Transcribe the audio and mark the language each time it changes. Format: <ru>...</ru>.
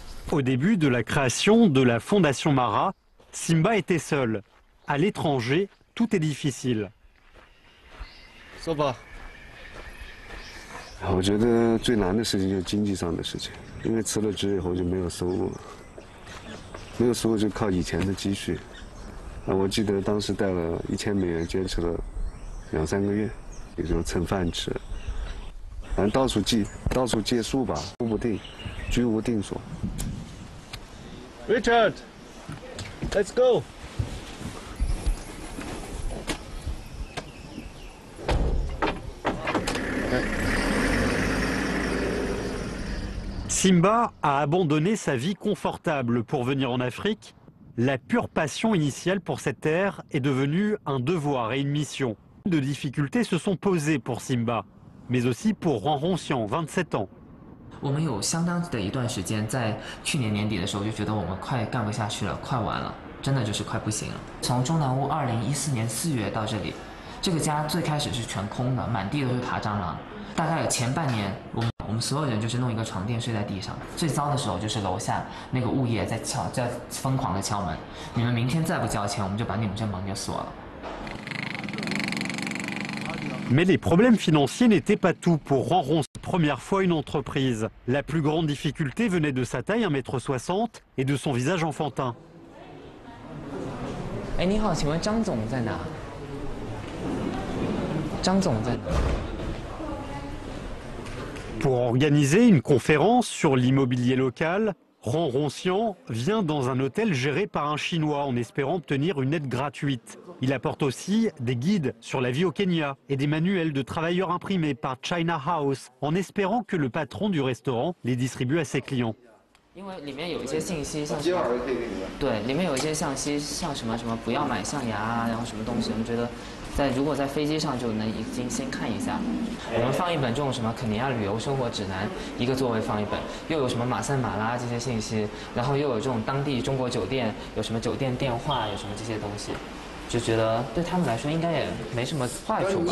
<fr>Au début de la création de la Fondation Mara, Simba était seul. À l'étranger, tout est difficile.</fr> <zh>说吧。我觉得最难的事情就是经济上的事情，因为辞了职以后就没有收入了，没有收入就靠以前的积蓄。我记得当时带了1000美元，坚持了2、3个月，也就蹭饭吃。反正到处借宿吧，不定，居无定所。</zh> <en>Richard, let's go.</en> <fr>Simba a abandonné sa vie confortable pour venir en Afrique. La pure passion initiale pour cette terre est devenue un devoir et une mission. De difficultés se sont posées pour Simba, mais aussi pour Ran Hongxiang, 27 ans.</fr> <zh>我们有相当的一段时间，在去年年底的时候就觉得我们快干不下去了，快完了，真的就是快不行了。从中南屋2014年4月到这里，这个家最开始是全空的，满地都是爬蟑螂。大概有前半年，我们所有人就是弄一个床垫睡在地上。最糟的时候就是楼下那个物业在疯狂的敲门，你们明天再不交钱，我们就把你们这门就锁了。</zh> <fr>Mais les problèmes financiers n'étaient pas tout pour Ran Hongxiang. Première fois une entreprise. La plus grande difficulté venait de sa taille, 1,60 m, et de son visage enfantin.</fr> <zh>哎，你好，请问张总在哪？张总在哪？</zh> <fr>Pour organiser une conférence sur l'immobilier local, Ran Hongxiang vient dans un hôtel géré par un Chinois en espérant obtenir une aide gratuite. Il apporte aussi des guides sur la vie au Kenya et des manuels de travailleurs imprimés par China House en espérant que le patron du restaurant les distribue à ses clients.</fr> <zh>因为里面有一些信息，像今晚可以给你对，里面有一些信息，像什么不要买象牙啊，然后什么东西，我们觉得如果在飞机上就能已经先看一下。我们放一本这种什么肯尼亚旅游生活指南，一个座位放一本，又有什么马赛马拉这些信息，然后又有这种当地中国酒店，有什么酒店电话，有什么这些东西，就觉得对他们来说应该也没什么坏处吧。</zh>